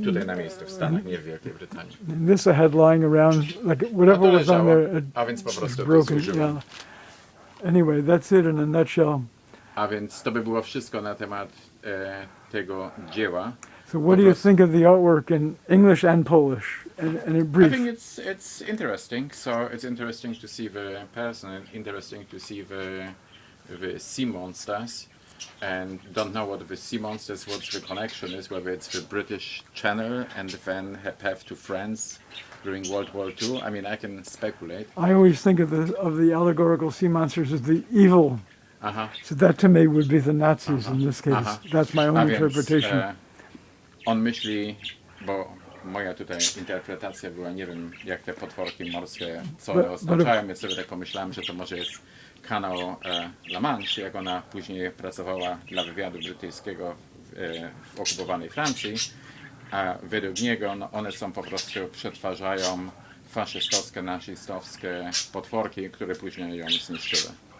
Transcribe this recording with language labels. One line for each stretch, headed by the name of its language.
Polish: Tutaj na miejscu w Stanach, nie w Wielkiej Brytanii.
English: And this I had lying around, like whatever was on there,
Polish: a więc po prostu to
English: broken.
Polish: zużyłem.
English: Yeah. Anyway, that's it in a nutshell.
Polish: A więc to by było wszystko na temat tego dzieła.
English: So what do you think of the artwork in English and Polish? And in I brief. think it's interesting. So it's interesting to see the person, interesting to see the sea monsters, and don't know what the sea monsters, what the connection is, whether it's the British Channel and then have to France during World War II. I mean, I can speculate. I always think of the allegorical sea monsters as the evil. So that to me would be the Nazis in this case. That's my own
Polish: A więc,
English: interpretation.
Polish: On myśli, bo moja tutaj interpretacja była, nie wiem jak te potworki morskie, co one oznaczają, więc sobie tak pomyślałem, że to może jest kanał La Manche, jak ona później pracowała dla wywiadu brytyjskiego w okupowanej Francji, a według niego one są po prostu, przetwarzają faszystowskie, nazistowskie potworki, które później ją zniszczyły.